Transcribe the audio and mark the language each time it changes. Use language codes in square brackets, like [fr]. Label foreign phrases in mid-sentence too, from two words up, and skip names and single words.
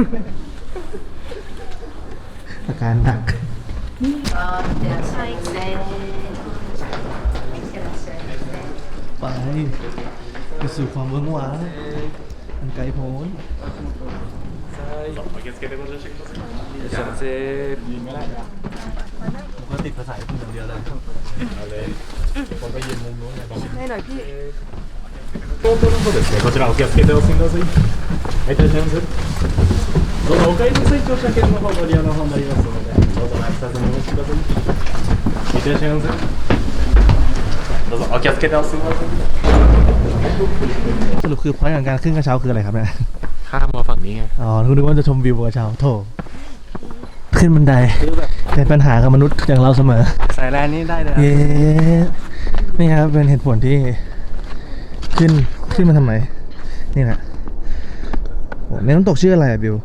[th] อาการหนักไปสู่ความเมืองหวานอันไกลโพ้น ฉันเซฟยิงไม่ได้ผมก็ติดภาษาญี่ปุ่นอย่างเดียวเลย ให้หน่อยพี่ [ja] こちらお気をつけてお進みください。はい、いらっしゃいませ。どうぞお帰りの際、乗車券の方ご利用の方になりますので、どうぞお待ちください。いらっしゃいませ。どうぞお気をつけてお進みください。 [th] สรุปคือพอยต์ของการขึ้นกระเช้าคืออะไรครับเนี่ย ข้ามมาฝั่งนี้ไง อ๋อนึกว่าจะชมวิวบนกระเช้าโถขึ้นบันไดเป็นปัญหากับมนุษย์อย่างเราเสมอ สายแลนนี่ได้เลย เย้นี่ครับเป็นเหตุผลที่ขึ้นมาทำไมนี่แหละโอ้ในน้ำตกชื่ออะไรอะบิว